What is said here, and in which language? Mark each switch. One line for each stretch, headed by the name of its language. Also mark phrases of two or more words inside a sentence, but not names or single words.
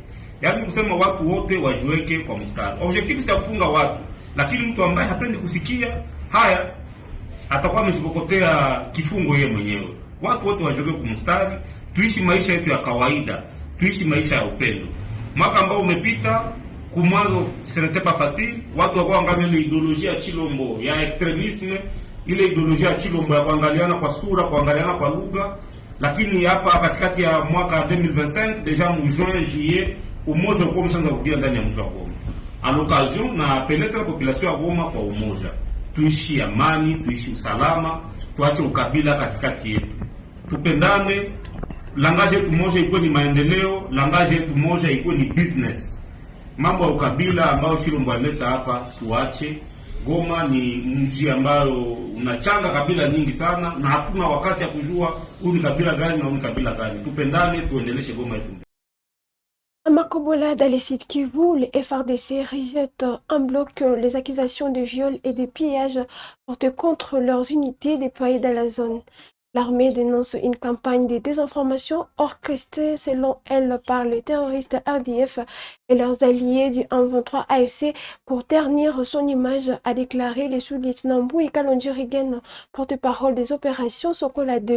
Swahili: Yaani kusema watu wote wajiweke kwa mstari. Objective si kufunga watu, lakini mtu ambaye hapendi kusikia haya atakuwa ameshukotea kifungo yeye mwenyewe. Watu wote wajiweke kwa mstari, tuishi maisha yetu ya kawaida, tuishi maisha ya upendo. Mwaka ambao umepita kumwanzo
French: ce n'était pas facile,
Swahili: watu wako angalia ile ideolojia ya Chilombo ya extremisme, ile ideolojia ya Chilombo ya kuangaliana kwa sura, kuangaliana kwa lugha, lakini hapa katikati ya mwaka 2025 deja mu
French: juin juillet
Swahili: umoja uko umeshaanza kudia ndani ya mji wa Goma.
French: À l'occasion
Swahili: na penetra population ya Goma kwa umoja. Tuishi amani, tuishi usalama, tuache ukabila katikati yetu. tupendane, langage yetu moja ikuwe ni maendeleo, langage yetu moja ikuwe ni business. Mambo ya ukabila ambayo Chilombo alileta hapa tuache. Goma ni mji ambayo unachanga kabila nyingi sana, na hakuna wakati ya kujua huyu ni kabila gani na huyu ni kabila gani. Tupendane, tuendeleshe Goma yetu.
French: À Makobola, dans les sites Kivu, les FRDC rejettent en bloc les accusations de viol et de pillage portées contre leurs unités déployées dans la zone. L'armée dénonce une campagne de désinformation orchestrée selon elle par les terroristes RDF et leurs alliés du 123 AFC pour ternir son image, a déclaré le sous-lieutenant Boui Kalonji-Rigen, porte-parole des opérations Sokola 2.